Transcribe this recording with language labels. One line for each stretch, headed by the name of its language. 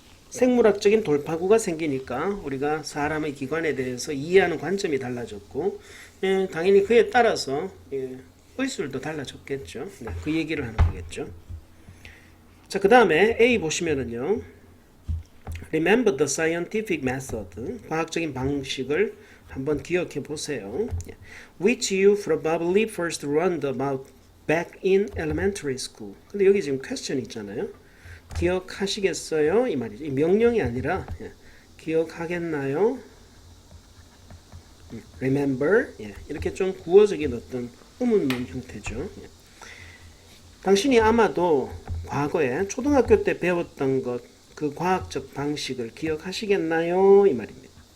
Korean: 생물학적인 돌파구가 생기니까 우리가 사람의 기관에 대해서 이해하는 관점이 달라졌고, 예, 당연히 그에 따라서 예, 의술도 달라졌겠죠. 네, 그 얘기를 하는 거겠죠. 자, 그 다음에 A 보시면은요.
English: Remember the scientific method.
Korean: 과학적인 방식을 한번 기억해 보세요.
English: Which you probably first learned about back in elementary school.
Korean: 근데 여기 지금 question 있잖아요. 기억하시겠어요? 이 말이죠. 이 명령이 아니라 기억하겠나요?
English: Remember.
Korean: 이렇게 좀 구어적인 어떤 의문문 형태죠. 당신이 아마도 과거에 초등학교 때 배웠던 것, 그 과학적 방식을 기억하시겠나요? 이 말입니다.